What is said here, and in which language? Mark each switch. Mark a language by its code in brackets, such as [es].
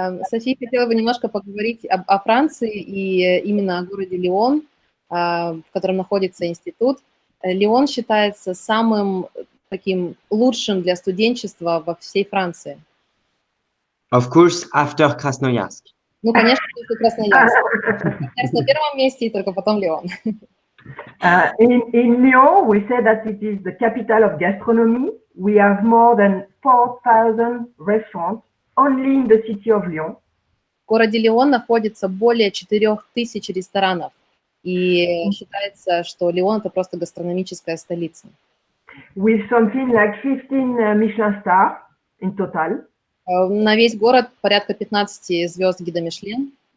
[ru] София хотела бы немножко поговорить о Франции и именно о городе Лион, в котором находится институт. Лион считается самым таким лучшим для студенчества во всей Франции. [en] Of course, after Krasnoyarsk. [ru] Ну, конечно, после Красноярск. Красноярск на первом месте, и только потом Лион. [en] In Lyon, we say that it is the capital of gastronomy. We have more than 4,000 restaurants only in the city of Lyon. [ru] В городе Лион находится более 4000 ресторанов, и считается, что Лион – это просто гастрономическая столица. [en] With something like 15 Michelin stars in total. [ru] На весь город порядка 15 звезд гида Мишлен.